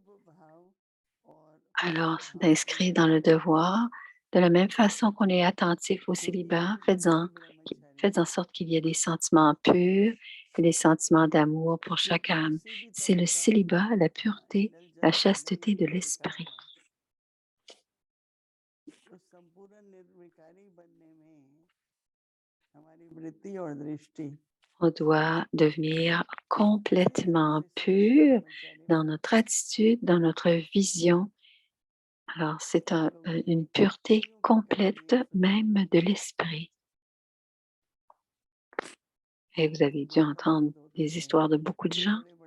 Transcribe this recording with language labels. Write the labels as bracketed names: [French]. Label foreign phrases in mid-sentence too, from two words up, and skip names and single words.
[French] Alors, c'est inscrit dans le devoir. De la même façon qu'on est attentif au célibat, faites en sorte qu'il y ait des sentiments purs et des sentiments d'amour pour chaque âme. C'est le célibat, la pureté, la chasteté de l'esprit. [Hindi] तो संपूर्ण निर्विकारी बनने में हमारी वृत्ति और दृष्टि [French] On doit devenir complètement pur dans notre attitude, dans notre vision. Alors, c'est une pureté complète même de l'esprit. Et vous avez dû entendre des histoires de beaucoup de gens.